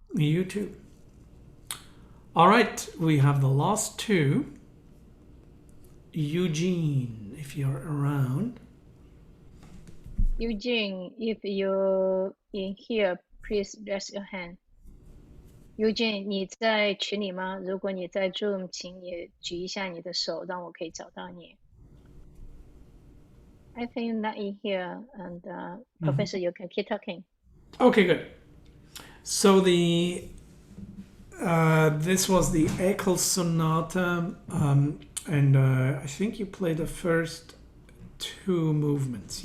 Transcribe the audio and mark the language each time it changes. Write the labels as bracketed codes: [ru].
[en] You too. All right, we have the last two. Eugene, if you're around. Eugene, if you're in here, please raise your hand. [zh] Eugene， 你在群里吗？如果你在 Zoom， 请你举一下你的手，让我可以找到你。 [en] I think you're not in here, and Professor, you can keep talking. Okay, good. So this was the Eccles Sonata, and I think you played the first 2 movements.